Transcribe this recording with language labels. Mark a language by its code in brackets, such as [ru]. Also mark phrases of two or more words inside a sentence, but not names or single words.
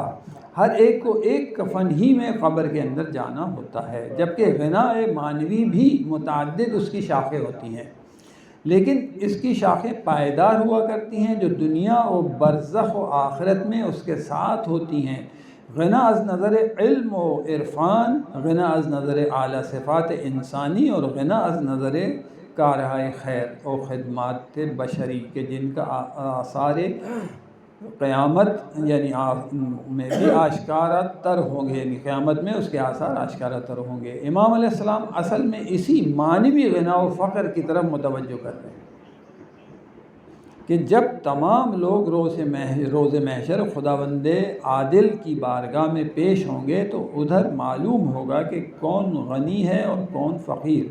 [ur] ہر ایک کو ایک کفن ہی میں قبر کے اندر جانا ہوتا ہے، جبکہ غنا معنوی بھی متعدد اس کی شاخیں ہوتی ہیں، لیکن اس کی شاخیں پائیدار ہوا کرتی ہیں جو دنیا و برزخ و آخرت میں اس کے ساتھ ہوتی ہیں۔ [fa] غنا از نظر علم و عرفان، غنا از نظر اعلیٰ صفات انسانی، [ur] اور [fa] غنا از نظر کارہائے خیر و خدمات بشری [ur] کے جن کا آثار قیامت یعنی میں بھی آشکارا تر ہوں گے، یعنی قیامت میں اس کے آثار آشکارا تر ہوں گے۔ امام علیہ السلام اصل میں اسی معنوی غنا و فقر کی طرف متوجہ کر رہے ہیں کہ جب تمام لوگ روز محشر خداوند عادل کی بارگاہ میں پیش ہوں گے تو ادھر معلوم ہوگا کہ کون غنی ہے اور کون فقیر۔